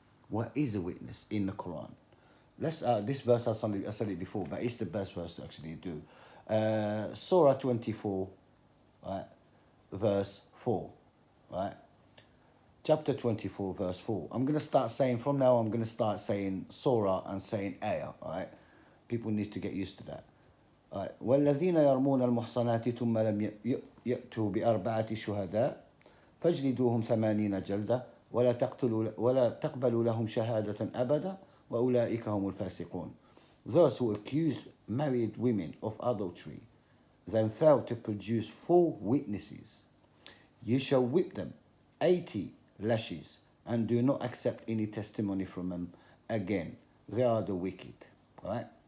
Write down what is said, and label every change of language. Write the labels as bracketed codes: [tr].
[en] What is a witness in the Quran? Let's this verse I said it before, but it's the best verse to actually do. Surah 24, right? Verse 4, right? Chapter 24, verse 4. I'm going to start saying, from now I'm going to start saying surah and saying ayah, right? People need to get used to that. Right. [ar] وَالَّذِينَ يَرْمُونَ الْمُحْصَنَاتِ ثُمَّ لَمْ يَأْتُوا بِأَرْبَعَةِ شُهَدَاء فَاجْلِدُوهُمْ 80 جلدة ولا تقبلوا لهم شهادة أبدا وأولئك هم الفاسقون. [en] Those who accuse married women of adultery, then fail to produce 4 witnesses, you shall whip them 80 lashes, and do not accept any testimony from them again. They are the wicked. Right?